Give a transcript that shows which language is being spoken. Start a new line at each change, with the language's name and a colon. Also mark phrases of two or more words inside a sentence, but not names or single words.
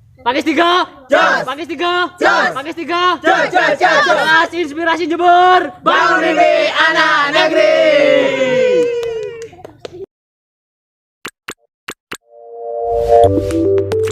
Indonesian: Pakis 3. Jos. Pakis 3. Jos. Pakis 3. Jos, jos, jos. Kelas Inspirasi Jember. Bangun mimpi anak negeri.